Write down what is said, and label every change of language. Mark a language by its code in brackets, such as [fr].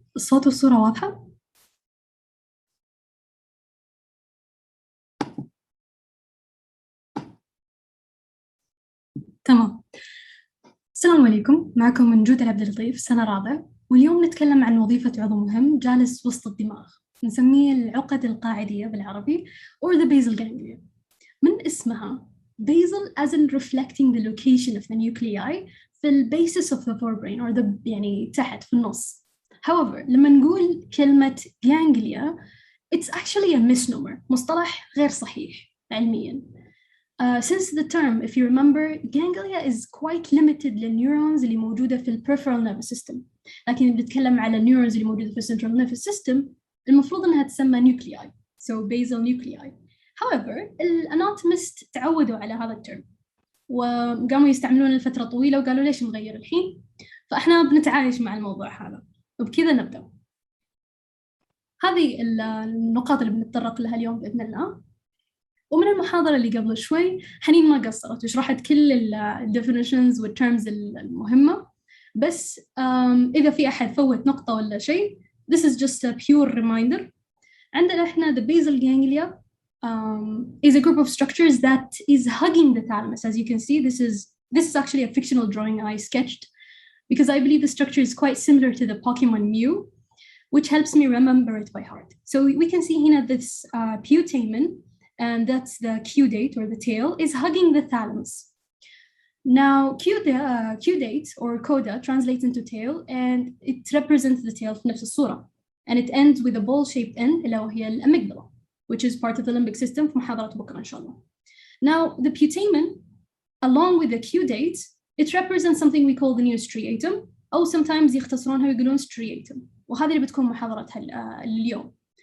[ar] الصوت والصورة واضحة؟ تمام. السلام عليكم، معكم من جود العبد اللطيف، سنة رابع، واليوم نتكلم عن وظيفة عضو مهم جالس وسط الدماغ، نسميه العقد القاعدية بالعربي [en] or the basal ganglia. [ar] من اسمها [en] basal as in reflecting the location of the nuclei [ar] في ال [en] basis of the forebrain or the [ar] يعني تحت في النص. [en] However, [ar] لما نقول كلمة ganglia [en] it's actually a misnomer، [ar] مصطلح غير صحيح علمياً. [en] Since the term, if you remember, ganglia is quite limited [ar] للنيورونز اللي موجودة في ال [en] peripheral nervous system، [ar] لكن بنتكلم على النيورونز اللي موجودة في ال [en] central nervous system [ar] المفروض إنها تسمى [en] nuclei, so basal nuclei. However, [ar] الاناتومست تعودوا على هذا الترم وقاموا يستعملونه لفترة طويلة وقالوا ليش نغير الحين؟ فإحنا بنتعايش مع الموضوع هذا، وبكذا نبدأ. هذه النقاط اللي بنتطرق لها اليوم بإذن الله. ومن المحاضرة اللي قبل شوي حنين ما قصرت وشرحت كل ال definitions والterms المهمة، بس إذا في أحد فوت نقطة ولا شيء [en] this is just a pure reminder. [ar] عندنا إحنا [en] the basal ganglia is a group of structures that is hugging the thalamus. As you can see, this is actually a fictional drawing I sketched because I believe the structure is quite similar to the Pokemon Mew, which helps me remember it by heart. So we can see here this putamen, and that's the caudate or the tail, is hugging the thalamus. Now, caudate or coda translates into tail, and it represents the tail [ar] في نفس الصورة. [en] And it ends with a ball-shaped end, [ar] اللي هي الأميجدلا, [en] which is part of the limbic system [ar] في محاضرة بكرة إن شاء الله. [en] Now, the putamen, along with the caudate, it represents something we call the neostriatum, [ar] أو [en] sometimes [ar] يختصرونها ويقولون [en] striatum. [ar] وهذه اللي بتكون محاضرتها اليوم.